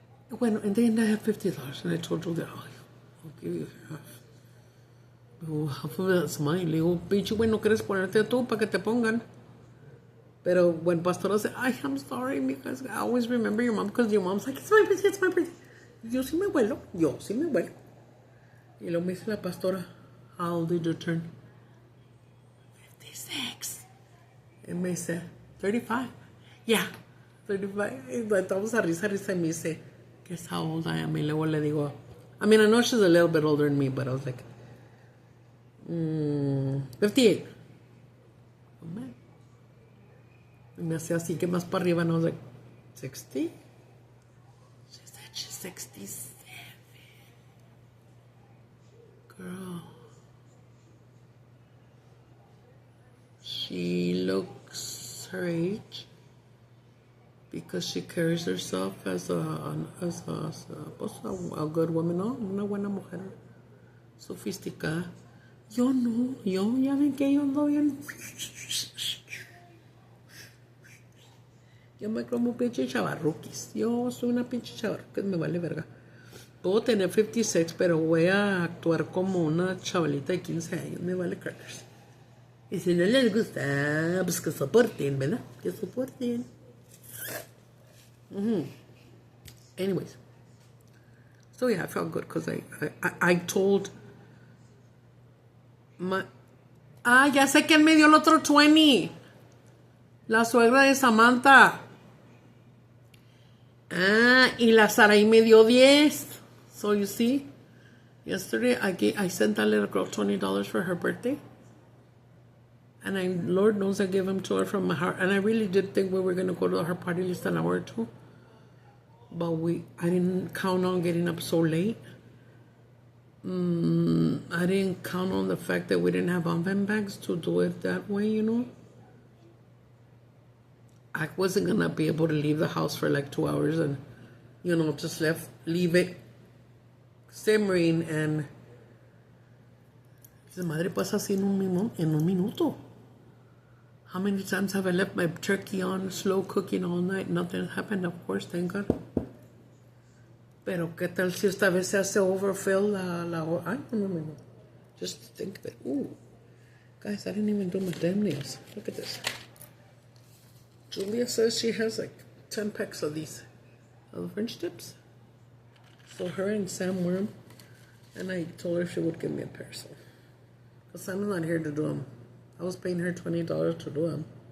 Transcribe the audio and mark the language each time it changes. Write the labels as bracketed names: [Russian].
[Spanish] Bueno, [English] and then I have $50, and I told Julia, I'll give you half. Half of that's mine. [Spanish] Le digo, pinche güey, ¿no quieres ponerte tú para que te pongan? Pero [English] when Pastora said, I'm sorry, because I always remember your mom, because your mom's like, it's my birthday. [Spanish] Yo sí me vuelo. Y luego me dice la Pastora, [English] how old did you turn? [Spanish] 56. [English] And [Spanish] me dice, [English] 35. Yeah. 35. [Spanish] Y estamos a risa y me dice, [English] guess how old I am. [Spanish] Y luego le digo, [English] I mean, I know she's a little bit older than me, but I was like, 58. Oh, man. Y me hacía así que más para arriba, and I was like, 60? She said she's 67. Girl. She looks her age. Because she carries herself as a good woman, ¿no? [Spanish] Una buena mujer, sofisticada. Yo no, ya ven que yo ando bien. Yo me como pinche chavarruquis. Yo soy una pinche chavarruquis, me vale verga. Puedo tener 56, pero voy a actuar como una chavalita de 15 años, me vale crackers. Y si no les gusta, pues que soporten, ¿verdad? Que soporten. [English] Anyways, so yeah, I felt good because I told my... [Spanish] ya sé quién me dio el otro 20. La suegra de Samantha. Y la Sarai me dio 10. [English] So you see, yesterday I sent that little girl $20 for her birthday. And Lord knows I gave him to her from my heart. And I really did think we were going to go to her party at least an hour or two. But I didn't count on getting up so late. I didn't count on the fact that we didn't have oven bags to do it that way, you know. I wasn't going to be able to leave the house for like 2 hours and, you know, just leave it simmering and... [Spanish] La madre pasa así en un minuto. [English] How many times have I left my turkey on slow cooking all night? Nothing happened, of course, thank God. [Spanish] Pero qué tal si esta vez se hace overfill la ay, no. [English] Just think of it. Ooh. Guys, I didn't even do my damn nails. Look at this. Julia says she has like 10 packs of these French tips. So her and Sam wear them. And I told her she would give me a pair, so. Because Sam's not here to do them. I was paying her $20 to do them.